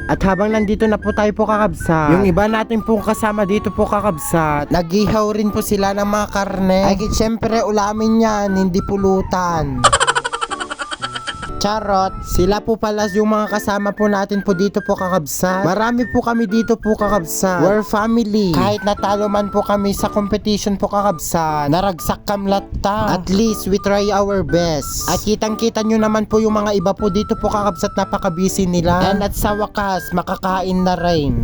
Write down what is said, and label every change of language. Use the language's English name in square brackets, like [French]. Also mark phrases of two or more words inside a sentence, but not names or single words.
[Filipino] At habang nandito na po tayo po kakabsat, yung iba natin po kasama dito po kakabsat, nag-ihaw rin po sila ng mga karne. Ay syempre ulamin yan, hindi pulutan. Charot, sila po pala yung mga kasama po natin po dito po kakabsat. Marami po kami dito po kakabsat. [English] We're family. [Filipino] Kahit natalo man po kami sa competition po kakabsat, [Iloko] naragsak kamlatta. [English] At least we try our best. [Filipino] At kitang kita nyo naman po yung mga iba po dito po kakabsat, napaka-busy nila. And at sa wakas, makakain na rin.